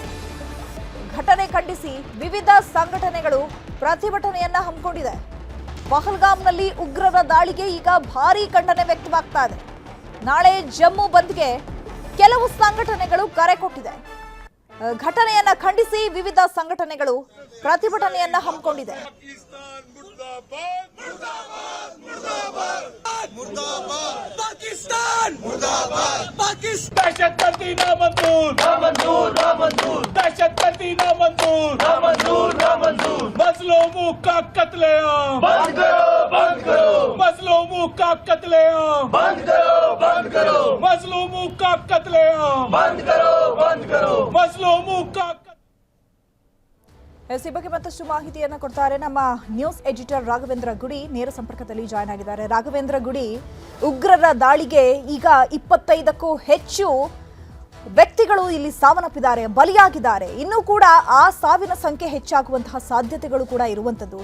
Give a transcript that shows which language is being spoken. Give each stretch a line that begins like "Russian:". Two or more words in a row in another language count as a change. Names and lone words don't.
Kannada: ಘಟನೆ ಖಂಡಿಸಿ ವಿವಿಧ ಸಂಘಟನೆಗಳು ಪ್ರತಿಭಟನೆಯನ್ನ ಹಮ್ಮಿಕೊಂಡಿದೆ. ಪಹಲ್ಗಾಮ್ನಲ್ಲಿ ಉಗ್ರರ ದಾಳಿಗೆ ಈಗ ಭಾರೀ ಖಂಡನೆ ವ್ಯಕ್ತವಾಗ್ತಾ ಇದೆ. ನಾಳೆ ಜಮ್ಮು ಬಂದ್ಗೆ ಕೆಲವು ಸಂಘಟನೆಗಳು ಕರೆ ಕೊಟ್ಟಿದೆ. ಘಟನೆಯನ್ನ ಖಂಡಿಸಿ ವಿವಿಧ ಸಂಘಟನೆಗಳು ಪ್ರತಿಭಟನೆಯನ್ನ ಹಮ್ಮಿಕೊಂಡಿದೆ.
Hindi: मजलूमों का कत्लेआम बंद करो, बंद करो। मजलूमों का कत्लेआम बंद करो, बंद करो। मजलूमों का कत्लेआम बंद करो, बंद करो। मजलूमों का
Kannada: ಈ ಬಗ್ಗೆ ಮತ್ತಷ್ಟು ಮಾಹಿತಿಯನ್ನ ಕೊಡ್ತಾರೆ ನಮ್ಮ
English: news editor
Kannada: ರಾಘವೇಂದ್ರ ಗುಡಿ. ನೇರ ಸಂಪರ್ಕದಲ್ಲಿ ಜಾಯ್ನ್ ಆಗಿದ್ದಾರೆ. ರಾಘವೇಂದ್ರ ಗುಡಿ, ಉಗ್ರರ ದಾಳಿಗೆ ಈಗ 25ಕ್ಕೂ ಹೆಚ್ಚು ವ್ಯಕ್ತಿಗಳು ಇಲ್ಲಿ ಸಾವನ್ನಪ್ಪಿದ್ದಾರೆ, ಬಲಿಯಾಗಿದ್ದಾರೆ. ಇನ್ನೂ ಕೂಡ ಆ ಸಾವಿನ ಸಂಖ್ಯೆ ಹೆಚ್ಚಾಗುವಂತಹ ಸಾಧ್ಯತೆಗಳು ಕೂಡ ಇರುವಂತದ್ದು.